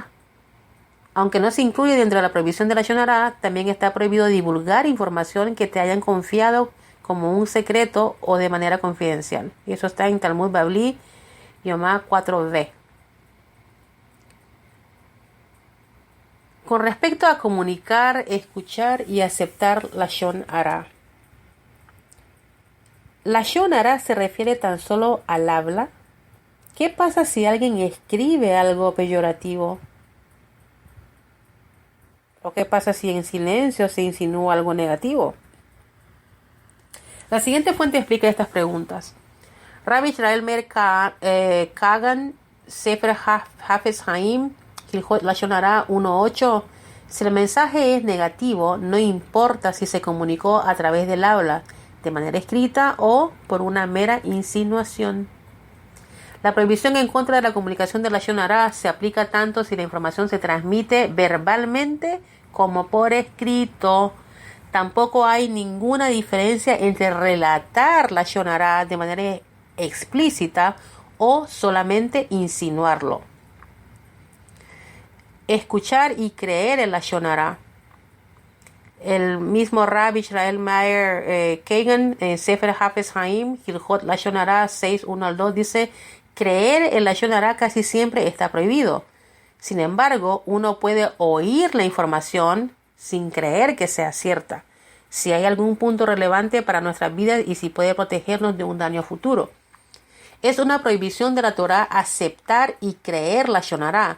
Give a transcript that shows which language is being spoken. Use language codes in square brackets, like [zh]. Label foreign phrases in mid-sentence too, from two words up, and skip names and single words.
[es] Aunque no se incluye dentro de la prohibición de [he] lashon hara, [es] también está prohibido divulgar información que te hayan confiado como un secreto o de manera confidencial. Y eso está en Talmud Babli, Yomá 4b. Con respecto a comunicar, escuchar y aceptar [he] lashon hara. Lashon hara [es] se refiere tan solo al habla. ¿Qué pasa si alguien escribe algo peyorativo? ¿O qué pasa si en silencio se insinúa algo negativo? La siguiente fuente explica estas preguntas. Rabbi Israel Meir Kagan, Sefer Hafez Haim, Hilchot Lashon Hara 1.8. Si el mensaje es negativo, no importa si se comunicó a través del habla, de manera escrita o por una mera insinuación. La prohibición en contra de la comunicación de [he] Lashon Hara [es] se aplica tanto si la información se transmite verbalmente como por escrito. Tampoco hay ninguna diferencia entre relatar [he] Lashon Hara [es] de manera explícita o solamente insinuarlo. Escuchar y creer en [he] Lashon Hara. [es] El mismo Rabbi Israel Meir Kagan en Sefer Hafez Haim, Hilchot [he] Lashon Hara [es] 6.1-2 dice: creer en Lashon Hara casi siempre está prohibido. Sin embargo, uno puede oír la información sin creer que sea cierta, si hay algún punto relevante para nuestras vidas y si puede protegernos de un daño futuro. Es una prohibición de la Torá aceptar y creer [he] Lashon Hara.